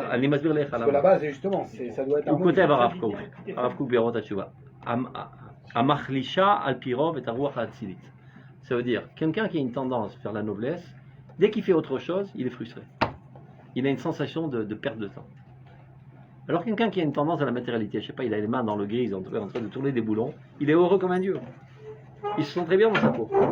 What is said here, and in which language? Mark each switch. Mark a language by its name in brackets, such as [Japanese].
[French] Parce que la base, justement, ça doit être. [Hebrew] הוא כותב הרב קוק בירות התשובה. המחלישה על פי רוב את הרוח האצילית. [French] Ça veut dire, quelqu'un qui a une tendance vers la noblesse, dès qu'il fait autre chose, il est frustré. Il a une sensation de perte de temps. Alors quelqu'un qui a une tendance à la matérialité, je sais pas, il a les mains dans le gris, il est en train de tourner des boulons, il est heureux comme un dieu. Il se sent très bien dans sa peau.